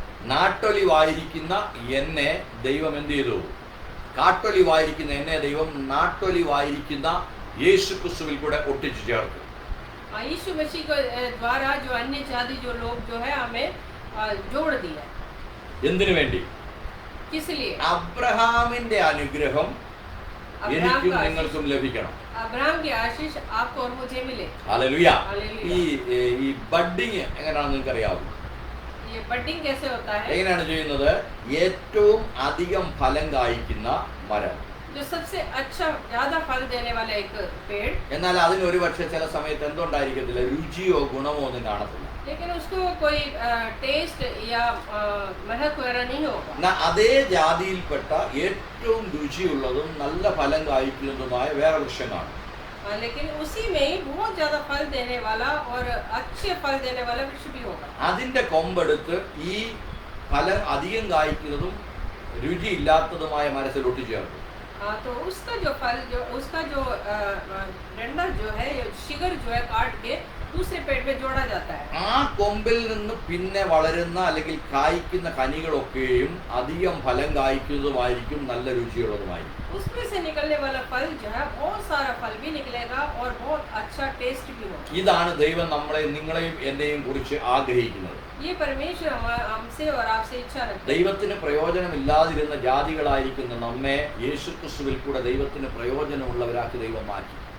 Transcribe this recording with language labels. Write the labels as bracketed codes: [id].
[ml] നാട്ടൊലിവായിരിക്കുന്ന എന്നെ ദൈവം എന്ത് ചെയ്തു? കാട്ടൊലിവായിരിക്കുന്ന എന്നെ ദൈവം നാട്ടൊലിവായിരിക്കുന്ന യേശു ക്രിസ്തുവിൽ കൂടെ ഒട്ടിച്ചു ചേർത്തു. [hi] यीशु मसीह के द्वारा जो अन्य जाति जो लोग जो है हमें जोड़ दिया. [ml] എന്തിനു വേണ്ടി? [hi] किस लिए? [ml] അബ്രഹാമിന്റെ അനുഗ്രഹം എനിക്കും നിങ്ങൾക്കും ലഭിക്കണം. [hi] अब्राहम की आशीष आपको और मुझे मिले. [ml] ഹല്ലേലൂയ. [hi] हालेलुया. [ml] ഈ ബഡ്ഡിങ് എങ്ങനെയാണെന്ന് നിങ്ങൾക്ക് അറിയാമോ? [hi] ये बडिंग कैसे होता है? [ml] എങ്ങനെയാണ് ചെയ്യുന്നത്? ഏറ്റവും അധികം ഫലം കായ്ക്കുന്ന മരം, [hi] जो सबसे अच्छा ज्यादा फल देने वाला एक पेड़, [ml] എന്നാൽ അതിന് ഒരു പക്ഷേ ചില സമയത്ത് എന്തുണ്ടായിരിക്കത്തില്ല, രുചിയോ ഗുണമോ ഒന്നും കാണത്തില്ല. [hi] लेकिन उसको कोई टेस्ट या महक वगैरह नहीं होगा. [ml] എന്നാൽ അതേ ജാതിയിൽപ്പെട്ട ഏറ്റവും രുചിയുള്ളതും നല്ല ഫലം കായ്ക്കുന്നതുമായ വേറെ വൃക്ഷം കാണും. [hi] लेकिन उसी में ही बहुत ज्यादा फल देने वाला और अच्छे फल देने वाला वृक्ष भी होगा. [ml] അതിന്റെ കൊമ്പെടുത്ത് ഈ ഫലം അധികം കായ്ക്കുന്നതും രുചി ഇല്ലാത്തതുമായ മരത്തിലൊട്ടി ചേർക്കും. [hi] तो उसका जो फल जो उसका जो डंडा जो है, शिगर जो है काट के दूसरे पेड़ में जोड़ा जाता है. [ml] ആ കൊമ്പിൽ നിന്ന് പിന്നെ വളരുന്ന അല്ലെങ്കിൽ കായ്ക്കുന്ന കനികളൊക്കെയും അധികം ഫലം കായ്ക്കുന്നതുമായിരിക്കും, നല്ല രുചിയുള്ളതുമായിരിക്കും. [hi] उसमें से निकलने वाला फल जो है बहुत सारा फल भी निकलेगा और बहुत अच्छा टेस्ट भी होगा. [ml] ഇതാണ് ദൈവം നമ്മളെ നിങ്ങളെയും എന്നെയും കുറിച്ച് ആഗ്രഹിക്കുന്നത്. [hi] ये परमेश्वर हमसे और आपसे इच्छा रखता है. [ml] ദൈവത്തിന് പ്രയോജനമില്ലാതിരുന്ന ജാതികളായിരിക്കുന്ന നമ്മെ യേശുക്രിസ്തുവിൽ കൂടെ ദൈവത്തിന് പ്രയോജനമുള്ളവരാക്കി ദൈവം മാറ്റി.